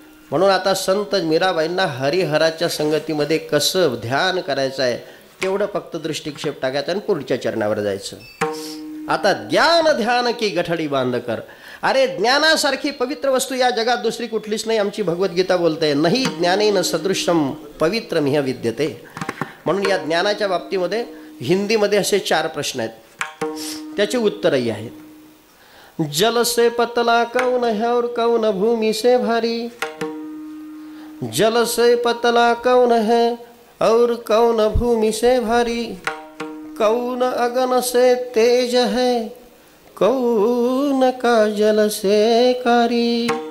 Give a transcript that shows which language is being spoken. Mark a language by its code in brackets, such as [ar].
[mr] म्हणून आता संत मीराबाईंना हरिहराच्या संगतीमध्ये कसं ध्यान करायचं आहे तेवढं फक्त दृष्टिक्षेप टाकायचं आणि पुढच्या चरणावर जायचं. आता [hi] ज्ञान ध्यान की गठडी बांध कर. [mr] अरे ज्ञानासारखी पवित्र वस्तू या जगात दुसरी कुठलीच नाही. आमची भगवद्गीता बोलते नाही [sa] ज्ञानेन सदृशम पवित्रमिह विद्यते. [mr] म्हणून या ज्ञानाच्या बाबतीमध्ये हिंदीमध्ये असे 4 प्रश्न आहेत, त्याची उत्तरही आहेत. [hi] जल से पतला कौन है और कौन भूमि से भारी. जल से पतला कौन है और कौन भूमि से भारी. कौन अगन से तेज है कौन का जल से कारी.